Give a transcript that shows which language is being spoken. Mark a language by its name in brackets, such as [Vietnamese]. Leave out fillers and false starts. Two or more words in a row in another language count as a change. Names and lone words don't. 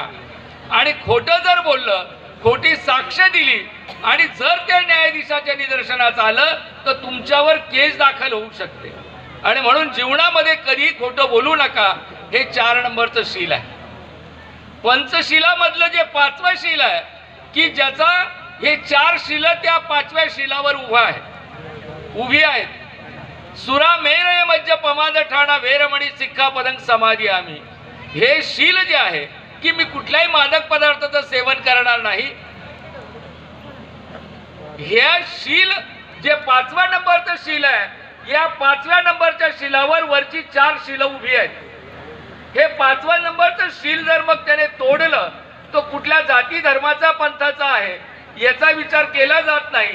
[Marathi] आणि खोटं जर बोललं, खोटी साक्ष दिली आणि जर त्या न्यायाधीशाच्या निदर्शनास आलं तर तुमच्यावर केस दाखल होऊ शकते। आणि म्हणून जीवनामध्ये कधी खोटं बोलू नका, हे 4 नंबरचं शील आहे। पंचशिलामधलं जे 5वं शील आहे की ज्याचा हे 4 शील त्या 5व्या शीलावर उभी आहेत। [Pali] सुरा मेरय मज्ज पमाद ठाणा वेरमणी सिक्खापदं समादियामी, [Marathi] हे शील जे आहे की मी कुठल्याही मादक पदार्थाचं सेवन करणार नाही, हे शील जे 5व्या नंबरचं शील आहे, या 5व्या नंबरच्या शीलावर वरची 4 शील उभी आहेत। हे 5व्या नंबरचं शील जर मग त्याने तोडलं तो कुठल्या जाती धर्माचा पंथाचा आहे याचा विचार केला जात नाही।